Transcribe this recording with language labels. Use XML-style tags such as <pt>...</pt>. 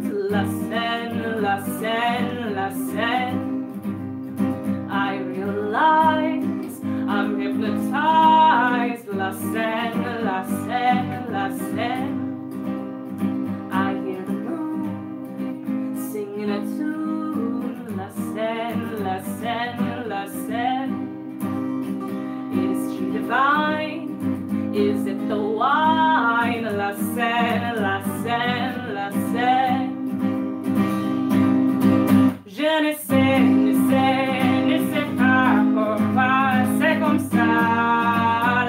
<fr>La scène, la scène, la scène.</fr> <en>I realize I'm hypnotized.</en> <fr>La scène, la scène, la scène.</fr> <en>I hear the moon singing a tune.</en> <fr>La scène, la scène, la scène.</fr> <en>Is she divine? Is it the wine?</en> <fr>La scène, la scène, la scène. Je ne sais, ne sais pas pourquoi c'est comme ça.</fr>